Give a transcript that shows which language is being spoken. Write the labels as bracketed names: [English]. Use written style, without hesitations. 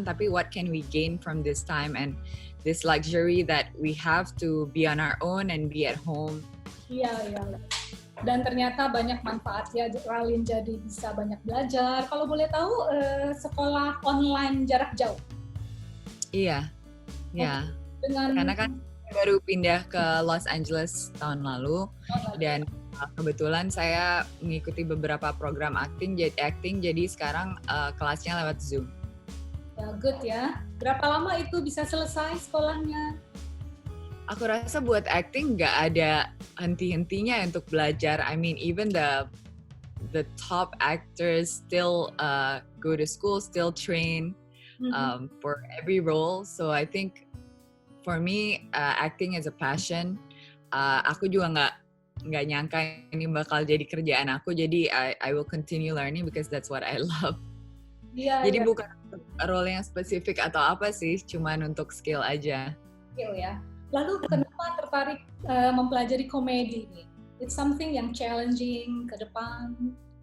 [English] Tapi what can we gain from this time and this luxury that we have to be on our own and be at home. [Indonesian] Iya. Dan ternyata banyak manfaatnya, Ralin jadi bisa banyak belajar. Kalau boleh tahu, sekolah online jarak jauh? Iya. Karena kan baru pindah ke Los Angeles tahun lalu, dan kebetulan saya mengikuti beberapa program acting, jadi sekarang kelasnya lewat Zoom. Ya, good ya. Berapa lama itu bisa selesai sekolahnya? Aku rasa buat acting nggak ada henti-hentinya untuk belajar. [English] I mean, even the top actors still go to school, still train for every role. So I think for me, acting is a passion. [Indonesian] Aku juga nggak nyangka ini bakal jadi kerjaan aku. [English] Jadi I will continue learning because that's what I love. [Indonesian] Jadi bukan role yang spesifik atau apa sih, cuman untuk skill aja. Skill ya. Lalu kenapa tertarik mempelajari komedi nih? [English] It's something [Indonesian] yang [English] challenging [Indonesian] ke depan.